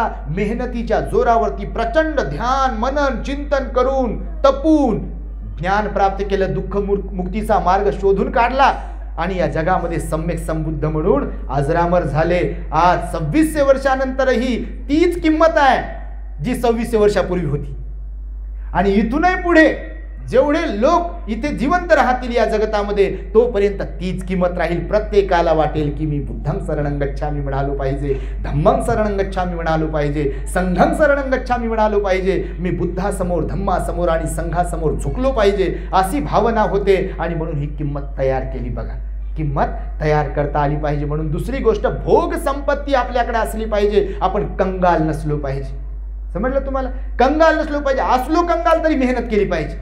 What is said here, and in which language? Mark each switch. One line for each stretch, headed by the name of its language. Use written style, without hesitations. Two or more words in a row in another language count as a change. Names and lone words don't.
Marathi: मेहनतीच्या जोरावरती प्रचंड ध्यान मनन चिंतन करून तपून ज्ञान प्राप्त केलं, दुःख मुक्तीचा मार्ग शोधून काढला आणि या जगामध्ये सम्यक संबुद्ध म्हणून अजरामर झाले. आज 2600 वर्षानंतरही तीच किंमत आहे जी 2600 वर्षापूर्वी होती. आणि इथूनही पुढे जेवढे लोक इथे जिवंत राहतील या जगतामध्ये, तोपर्यंत तीच किंमत राहील. प्रत्येकाला वाटेल की मी
Pali: बुद्धं शरणं गच्छामी
Marathi: म्हणालो पाहिजे,
Pali: धम्मं शरणं गच्छामी
Marathi: म्हणालो पाहिजे,
Pali: संघं शरणं गच्छामी
Marathi: म्हणालो पाहिजे. मी बुद्धासमोर, धम्मासमोर आणि संघासमोर झुकलो पाहिजे, अशी भावना होते. आणि म्हणून ही किंमत तयार केली. बघा, किंमत तयार करता आली पाहिजे. म्हणून दुसरी गोष्ट, भोग संपत्ती आपल्याकडे असली पाहिजे. आपण कंगाल नसलो पाहिजे. समजलं तुम्हाला, कंगाल नसलो पाहिजे. असलो कंगाल तरी मेहनत केली पाहिजे.